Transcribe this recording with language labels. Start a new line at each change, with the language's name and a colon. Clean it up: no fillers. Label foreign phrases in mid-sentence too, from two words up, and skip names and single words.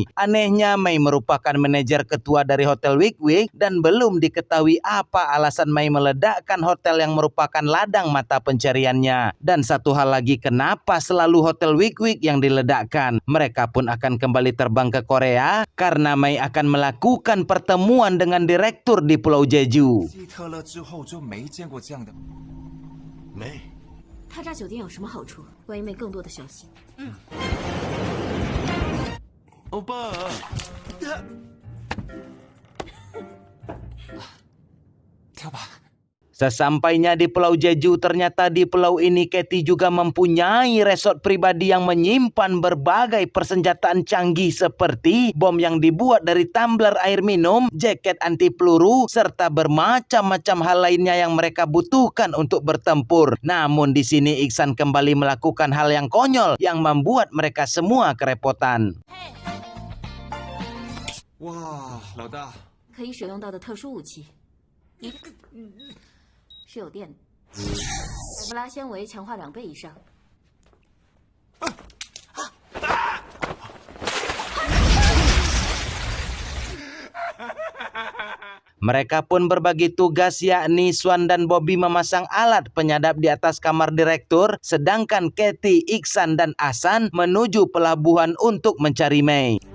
Indonesian: Anehnya, Mei merupakan manajer ketua dari Hotel Wick-Wick dan belum diketahui apa alasan Mei meledakkan hotel yang merupakan ladang mata pencariannya. Dan satu hal lagi, kenapa selalu Hotel Wick-Wick yang diledakkan? Mereka pun akan kembali terbang ke Korea karena Mei akan melakukan pertemuan dengan direktur di Pulau Jeju.
Chinese: 希特勒之后就没见过这样的。没。他扎酒店有什么好处？关于妹更多的消息。欧巴， 跳吧。
Indonesian: Sesampainya di Pulau Jeju, ternyata di pulau ini Katie juga mempunyai resort pribadi yang menyimpan berbagai persenjataan canggih seperti bom yang dibuat dari tumbler air minum, jaket anti peluru, serta bermacam-macam hal lainnya yang mereka butuhkan untuk bertempur. Namun di sini Iksan kembali melakukan hal yang konyol yang membuat mereka semua kerepotan.
Chinese: 哇，老大，可以使用到的特殊武器，是有电的，凯布拉纤维强化2倍以上。
Indonesian: Mereka pun berbagi tugas, yakni Swan dan Bobby memasang alat penyadap di atas kamar direktur, sedangkan Katie, Iksan, dan Ahsan menuju pelabuhan untuk mencari Mei.